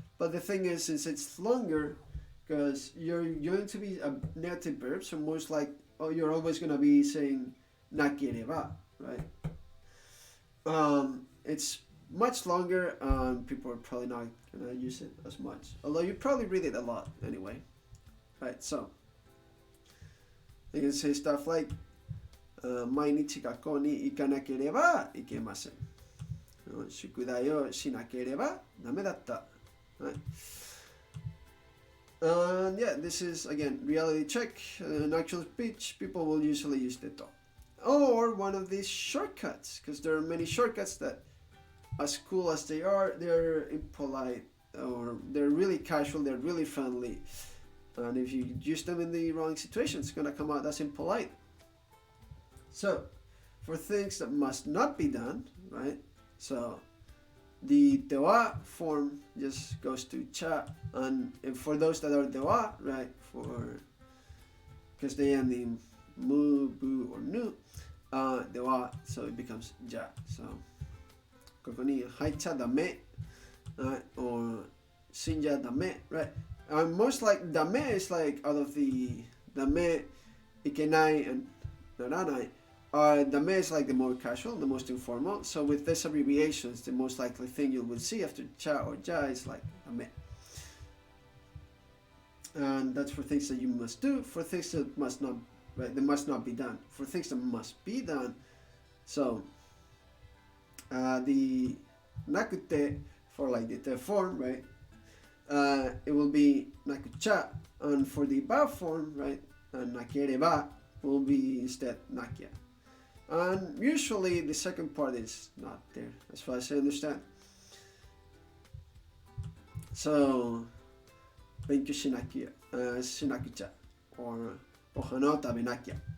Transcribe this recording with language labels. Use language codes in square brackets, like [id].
[en] But the thing is, since it's longer, because you're going to be a negative verb, so most like you're always going to be saying nakereba, right? It's much longer, and people are probably not going to use it as much. Although you probably read it a lot anyway, right? [ja] So you can say stuff like 毎日学校に行かなければいけません。宿題をしなければダメだった。 [en] Right. And yeah, this is again reality check. In actual speech, people will usually use the to. Or one of these shortcuts, because there are many shortcuts that, as cool as they are, they're impolite or they're really casual, they're really friendly. And if you use them in the wrong situation, it's going to come out as impolite. So, for things that must not be done, right? So, the dewa form just goes to cha, and for those that are dewa, right, because they end in mu, bu, or nu, dewa, so it becomes ja. [ja] So, ここに入っちゃダメ, or 死んじゃダメ, right? [en] And most like dame is like out of the dame, ikenai, and naranai. Dame is like the more casual, the most informal. So with these abbreviations, the most likely thing you will see after cha or ja is like dame. And that's for things that you must do, for things that must not, right? That must not be done. For things that must be done. So the nakute for like the te form, right? It will be nakucha, and for the ba form, right? Nakereba will be instead nakia. And usually the second part is not there, as far as I understand. [ja] So, 勉強しなきゃ、しなくちゃ, or お花を食べなきゃ.